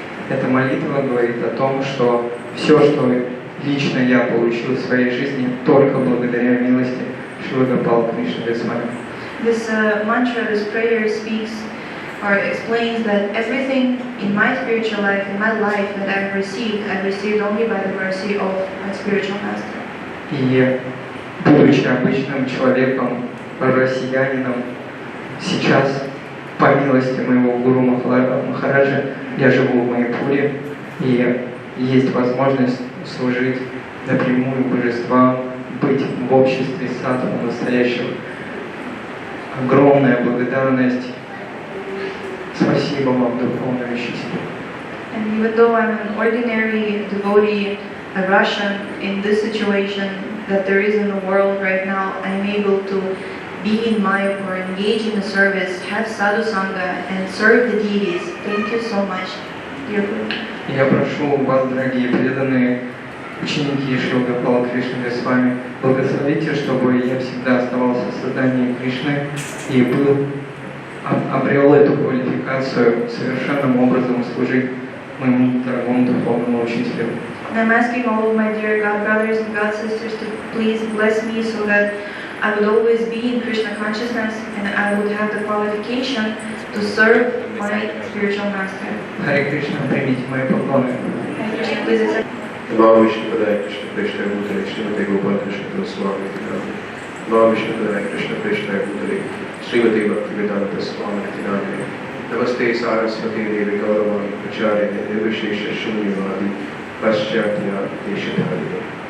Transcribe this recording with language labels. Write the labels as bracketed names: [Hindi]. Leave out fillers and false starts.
[Russian] Эта молитва говорит о том, что все, что лично я получил в своей жизни, только благодаря милости Шрила Гопал Кришна Госвами. [English] This mantra, this prayer speaks or explains that everything in my spiritual life, in my life that I've received only by the mercy of my spiritual master. [Russian] И будучи обычным человеком, россиянином, сейчас, по милости моего Гуру Махараджа, я живу в Майяпуре, и есть возможность служить напрямую божествам, быть в обществе садху настоящих. Огромная благодарность. Спасибо вам, духовный учитель. [English] And even though I'm an ordinary devotee, a Russian, in this situation that there is in the world right now, I'm able to be in Mayapur, engage in the service, have sadhu sangha, and serve the deities. Thank you so much, dear Guru. [Russian] Я прошу вас, дорогие преданные ученики Шрила Гопала Кришны Госвами, благословите, чтобы я всегда оставался в создании Кришны и обрел эту квалификацию совершенным образом служить моему дорогому духовному учителю. [English] And I'm asking all of my dear God brothers and God sisters to please bless me so that I would always be in Krishna consciousness and I would have the qualification to serve my spiritual master. [Russian] Харе Кришна, примите мои поклоны. [English] Hare Krishna, please accept. Namo Vishnu Padaya Krishna Krishna Goswami Maharaj Vayasa Puja. Vishnu Krishna Krishna Goswami Srimati Bhaktivedanta Swami Tinamine Namaste Saraswati Devi Gauravani Acharya Nirvishesha Shunyavadi Paschatya Deshadhari.